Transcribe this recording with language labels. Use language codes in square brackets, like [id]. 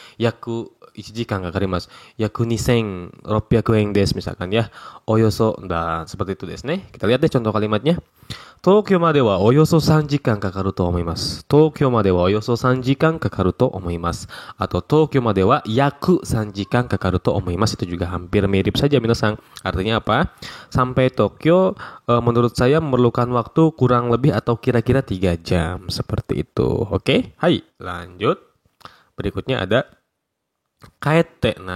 [ja] Yaku 1時間かかります。約2600円です [id] misalkan ya. Oyoso, nah seperti itu [ja] desu ne. [id] Kita lihat deh contoh kalimatnya. [ja] Tokyo made wa oyoso 3時間かかると思います。Tokyo made wa oyoso 3時間かかると思います。 [id] Atau [ja] Tokyo made wa yaku 3時間かかると思います. [id] Itu juga hampir mirip saja minasang. Artinya apa? Sampai Tokyo menurut saya memerlukan waktu kurang lebih atau kira-kira 3 jam. Seperti itu. Oke? Hai, lanjut. Berikutnya ada kaete.